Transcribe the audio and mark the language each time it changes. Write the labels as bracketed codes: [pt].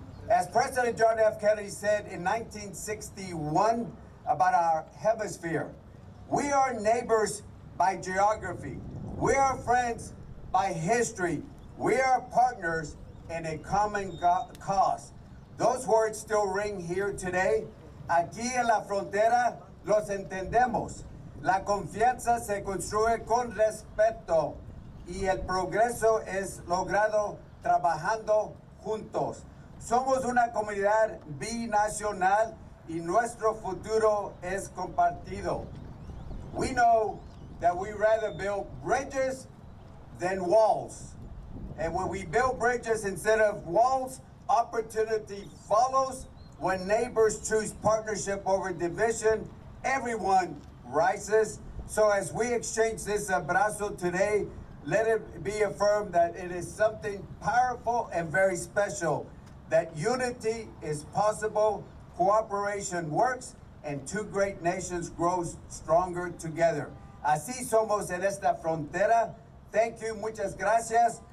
[en] As President John F. Kennedy said in 1961 about our hemisphere, we are neighbors by geography. We are friends by history. We are partners in a common cause. Those words still ring here today. [es] Aquí en la frontera los entendemos. La confianza se construye con respeto y el progreso es logrado trabajando juntos. Somos una comunidad binacional y nuestro futuro es compartido. [en] We know that we rather build bridges than walls. And when we build bridges instead of walls, opportunity follows. When neighbors choose partnership over division, everyone rises. So as we exchange this abrazo today, let it be affirmed that it is something powerful and very special, that unity is possible, cooperation works, and two great nations grow stronger together. [es] Así somos en esta frontera. [en] Thank you, [es] muchas gracias.